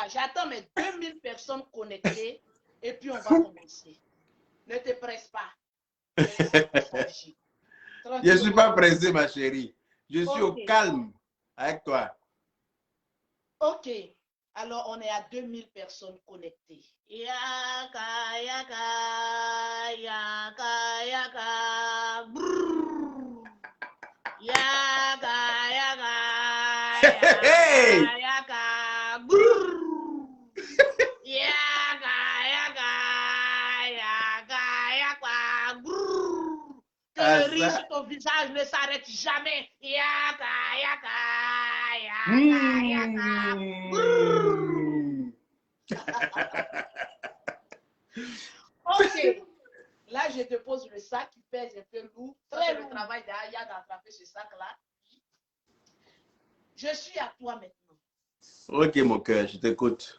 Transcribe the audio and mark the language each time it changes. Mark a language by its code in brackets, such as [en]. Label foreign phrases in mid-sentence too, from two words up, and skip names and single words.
[fr] J'attends mes 2000 personnes connectées et puis on va commencer. Ne te presse pas. Je ne suis pas pressé, ma chérie. Je suis au calme avec toi. Ok. Alors, on est à 2000 personnes connectées. Yaka, yaka, yaka, yaka. Brrr. Yaka, yaka, yaka, yaka. Brrr. Yaka, yaka, yaka, yaka. Brrr. Que le rire sur ton visage ne s'arrête jamais. Yaka, yaka, yaka, yaka. Brrr. Ok. Là, je te pose le sac qui pèse un peu lourd. C'est le travail d'Aya d'attraper ce sac-là. Je suis à toi maintenant. Ok, mon cœur, je t'écoute.